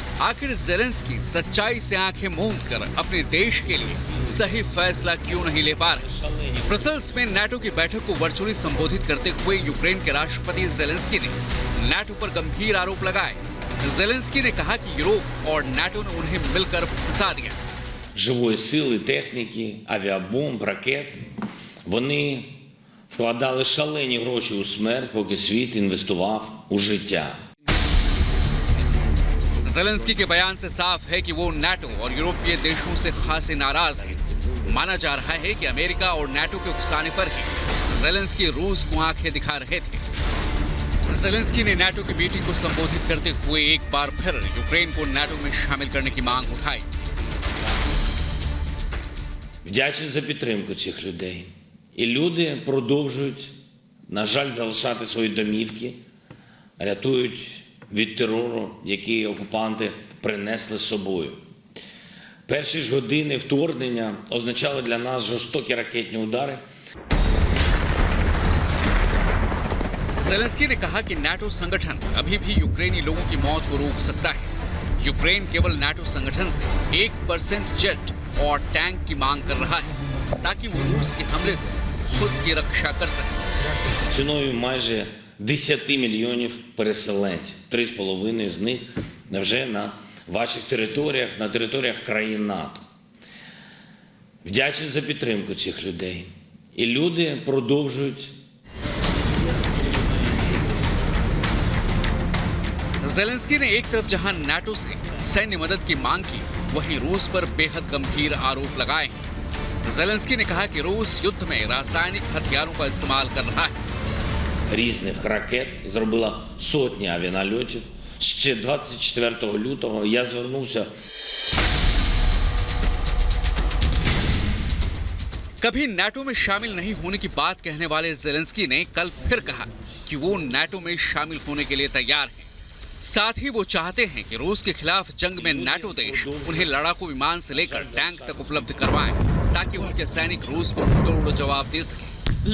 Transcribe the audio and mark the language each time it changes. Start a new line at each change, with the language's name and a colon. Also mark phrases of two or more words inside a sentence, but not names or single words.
Hindi: आखिर जेलेंस्की सच्चाई से आंखें मूंद कर अपने देश के लिए सही फैसला क्यों नहीं ले पा रहे। ब्रसेल्स में नाटो की बैठक को वर्चुअली संबोधित करते हुए यूक्रेन के राष्ट्रपति जेलेंस्की ने नाटो पर गंभीर आरोप लगाए। जेलेंस्की ने कहा कि यूरोप और नाटो ने उन्हें मिलकर फंसा दिया।
Ukrainian: Живої сили, техніки, авіабомб, ракет. Вони вкладали шалені гроші у смерть, поки світ інвестував у життя.
Hindi: जेलेंस्की के बयान से साफ है कि वो नाटो और यूरोपीय देशों से खासे नाराज हैं। माना जा रहा है कि अमेरिका और नाटो के उकसाने पर ही जेलेंस्की रूस को आंखें दिखा रहे थे। जेलेंस्की ने नाटो की मीटिंग को संबोधित करते हुए एक बार फिर यूक्रेन को नाटो में शामिल करने की मांग उठाई।
Ukrainian: Вдячний за підтримку цих людей. І люди продовжують, на жаль, залишати свої домівки, рятують від терору, який окупанти принесли з собою. Перші ж години вторгнення означали для нас жорстокі ракетні удари.
Hindi: जेलेंस्की ने कहा कि नाटो संगठन अभी भी यूक्रेनी लोगों की मौत को रोक सकता है। यूक्रेन केवल नाटो संगठन से 1% जेट और टैंक की मांग कर रहा है ताकि वो रूस के हमले से खुद की रक्षा कर सके।
Ukrainian: Ціною майже 10 мільйонів переселенців. 3,5 з них вже на ваших територіях, на територіях країн НАТО. Вдячний за підтримку цих людей. І люди продовжують.
Hindi: जेलेंस्की ने एक तरफ जहां नाटो से सैन्य मदद की मांग की, वहीं रूस पर बेहद गंभीर आरोप लगाए हैं। जेलेंस्की ने कहा कि रूस युद्ध में रासायनिक हथियारों का इस्तेमाल कर रहा है।
Ukrainian: Різних ракет, зробила сотні авіанальотів. Ще 24 лютого я звернувся.
Hindi: कभी नाटो में शामिल नहीं होने की बात कहने वाले जेलेंस्की ने कल फिर कहा कि वो नाटो में शामिल होने के लिए तैयार हैं। साथ ही वो चाहते हैं कि रूस के खिलाफ जंग में नाटो देश उन्हें लड़ाकू विमान से लेकर टैंक तक उपलब्ध करवाएं ताकि उनके सैनिक रूस को तोड़ जवाब दे सकें।